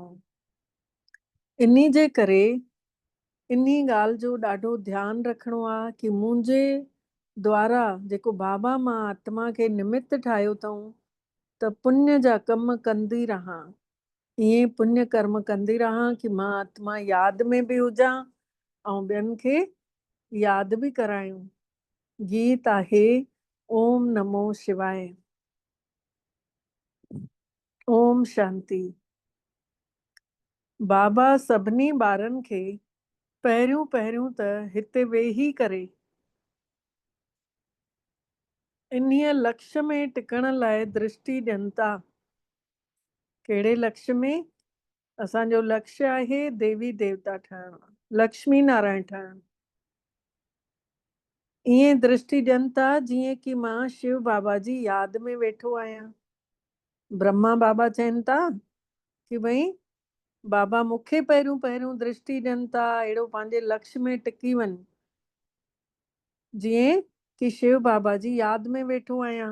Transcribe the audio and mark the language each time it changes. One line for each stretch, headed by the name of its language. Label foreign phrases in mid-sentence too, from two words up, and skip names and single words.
Sindhi: इन्ही जे करे इन्ही ॻाल्हि जो ॾाढो ध्यानु रखिणो आहे कि मुंहिंजे द्वारा जेको बाबा मां आत्मा खे निमित ठाहियो अथऊं त पुण्य जा कम कंदी रहां। ईअं पुण्य कर्म कंदी रहां कि मां आत्मा यादि में बि हुजां ऐं ॿियनि खे यादि बि करायूं। गीत आहे
Sanskrit: ओम नमो शिवाय। ओम शांति।
Sindhi: बाबा सभिनी ॿारनि खे पहिरियों त हिते वेही करे इन्हीअ लक्ष्य में टिकण लाइ दृष्टि ॾियनि था। कहिड़े लक्ष्य में? असांजो लक्ष्य आहे देवी देवता ठहणु, लक्ष्मी नारायण ठहणु। ईअं दृष्टि ॾियनि था जीअं कि मां शिव बाबा जी यादि में वेठो आहियां। ब्रह्मा बाबा चवनि था कि भई बाबा मूंखे पहिरियों दृष्टि ॾियनि था, अहिड़ो पंहिंजे लक्ष्य में टिकी वञ जीअं कि शिव बाबा जी यादि में वेठो आहियां।